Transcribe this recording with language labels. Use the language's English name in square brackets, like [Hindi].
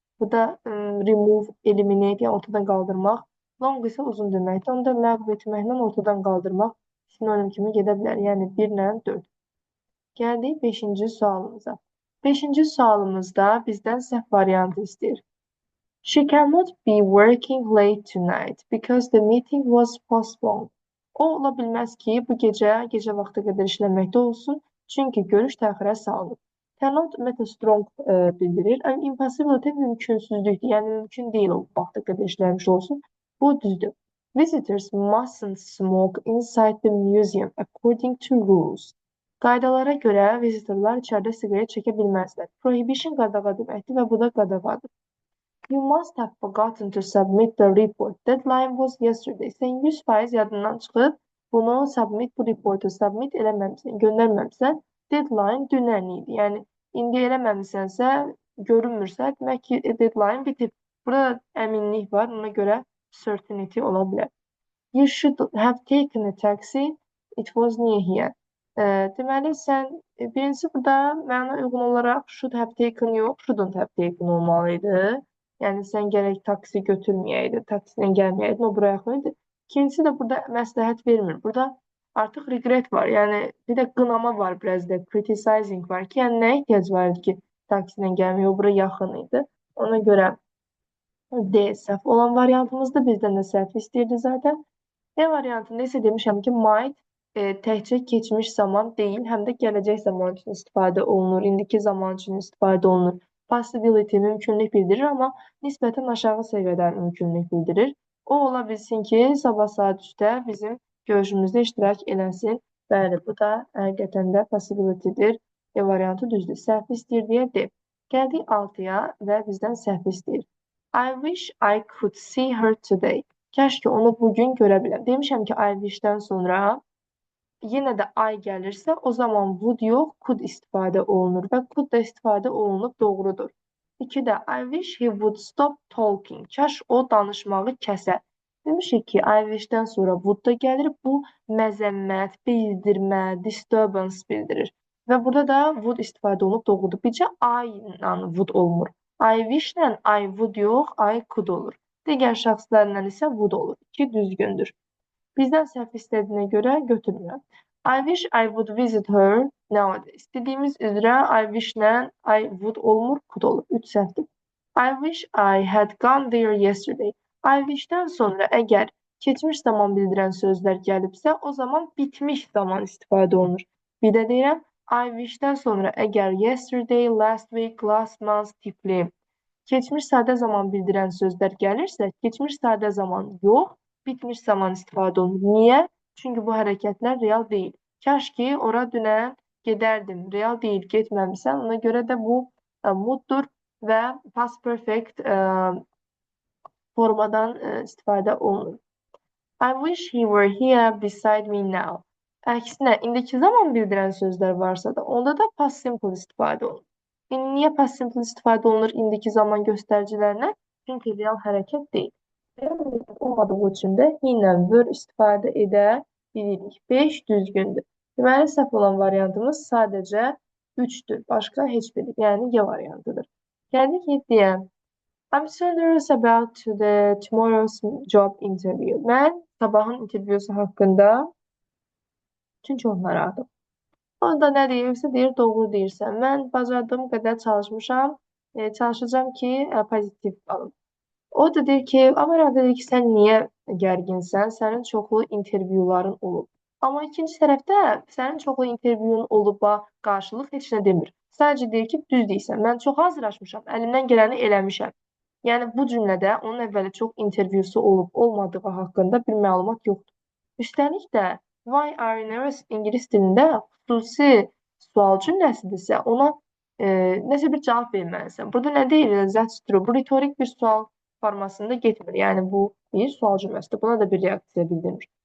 [Azerbaijani] Bu da remove, eliminate, yəni ortadan qaldırmaq. Long isə uzun deməkdir. Onu da ləğv etməklə ortadan qaldırmaq sinonim kimi gedə bilər. Yəni 1 ilə 4. Gəldik 5-ci sualımıza. 5-ci sualımızda bizdən səhv variantı istəyir. [English] She cannot be working late tonight because the meeting was postponed. [Azerbaijani] O ola bilməz ki, bu gecə vaxtı qədər işləməkdə olsun, çünki görüş təxirə salınıb. Cannot ümumiyyətlə strong bildirir. Impossibility mümkünsüzlükdür, yəni mümkün deyil o vaxtı qədər işləmiş olsun. Bu düzdür. [English] Visitors mustn't smoke inside the museum according to rules. [Azerbaijani] Qaydalara görə vizitorlar içəridə siqaret çəkə bilməzlər. Prohibition qadağa deməkdir və bu da qadağadır. [English] You must have forgotten to submit the report. Deadline was yesterday. [Azerbaijani] Sən 100% yadından çıxıb bunu bu reportu submit eləməmsən, göndərməmsən. Deadline dünən idi. Yəni, indi eləməmsənsə, görünmürsə, demək ki, deadline bitib. Burada əminlik var, ona görə certainty ola bilər. [English] You should have taken a taxi. It was near here. [Azerbaijani] Deməli, sən birincisi burada mənə uyğun olaraq should have taken yox, shouldn't have taken olmalı idi. Yəni, sən gərək taksi götürməyəydin, taksilə gəlməyəydin, o bura yaxın idi. İkincisi də burada məsləhət vermir. Burada artıq regret var. Yəni, bir də qınama var biraz da, criticizing var ki, yəni nəyə ehtiyac var idi ki, taksilə gəlməyə, o bura yaxın idi. Ona görə D səhv olan variantımızda bizdən də səhv istəyirdi zaten. E variantında isə demişəm ki, might təkcə keçmiş zaman deyil, həm də gələcək zaman üçün istifadə olunur, indiki zaman üçün istifadə olunur. Possibility mümkünlük bildirir, amma nisbətən aşağı səviyyədə mümkünlük bildirir. O ola bilsin ki, sabah saat 3-də bizim görüşümüzdə iştirak eləsin. Bəli, bu da həqiqətən də possibility-dir. E variantı düzdür. Səhv istəyir deyə D. Gəldik 6-ya və bizdən səhv istəyir. [English] I wish I could see her today. [Azerbaijani] Kəşke onu bugün görə biləm. Demişəm ki, I wish-dən sonra yenə də I gəlirsə, o zaman would yox, could istifadə olunur və could da istifadə olunub doğrudur. [English] 2-də I wish he would stop talking. [Azerbaijani] Kaş o danışmağı kəsə. Demişik ki, I wish-dən sonra would da gəlir. Bu məzəmmət, bildirmə, disturbance bildirir. Və burada da would istifadə olunub doğrudur. Bircə I ilə would olmur. I wish-lə I would yox, I could olur. Digər şəxslərlə isə would olur. 2 düzgündür. Bizdən səhv istədiyinə görə götürmürəm. [English] I wish I would visit her nowadays. [Azerbaijani] Dediyimiz üzrə I wish-lə I would olmur, could olur. 3 səhvdir. [English] I wish I had gone there yesterday. [Azerbaijani] I wish-dən sonra əgər keçmiş zaman bildirən sözlər gəlibsə, o zaman bitmiş zaman istifadə olunur. Bir də deyirəm, I wish-dən sonra əgər yesterday, last week, last month tipli keçmiş sadə zaman bildirən sözlər gəlirsə, keçmiş sadə zaman yox, bitmiş zaman istifadə olunur. Niyə? Çünki bu hərəkətlər real deyil. Kaş ki, ora dünən gedərdim. Real deyil, getməmişsən. Ona görə də bu mooddur və past perfect formadan istifadə olunur. [English] I wish he were here beside me now. [Azerbaijani] Əksinə, indiki zaman bildirən sözlər varsa da, onda da past simple istifadə olunur. Niyə past simple istifadə olunur indiki zaman göstəricilərinə? Çünki real hərəkət deyil. Olmadığı üçün də he ilə were istifadə edə bilirik. 5 düzgündür. Deməli, səhv olan variantımız sadəcə 3-dür. Başqa heç biri. Yəni, Y variantıdır. Gəldik 7-yə. [English] I'm so nervous about tomorrow's job interview. [Azerbaijani] Mən sabahın intervyusu haqqında çünki onlara narahatam. O da nə deyirsə, deyir, doğru deyirsən. Mən bacardığım qədər çalışmışam, çalışacağam ki, pozitiv alım. O da deyir ki, amma deyir ki, sən niyə gərginsən? Sənin çoxlu intervyuların olub. Amma ikinci tərəfdə sənin çoxlu intervyun oluba qarşılıq heç nə demir. Sadəcə deyir ki, düz deyirsən. Mən çox hazırlaşmışam, əlimdən gələni eləmişəm. Yəni bu cümlədə onun əvvəli çox intervyusu olub, olmadığı haqqında bir məlumat yoxdur. Üstəlik də [English] why are you nervous [Azerbaijani] ingilis dilində xüsusi sual cümləsidirsə ona nəsə bir cavab verməlisən. Burada nə deyilir? [English] That's true. [Azerbaijani] Bu retorik bir sual formasında getmir. Yəni bu bir sual cümləsidir. Buna da bir reaksiya bildirir.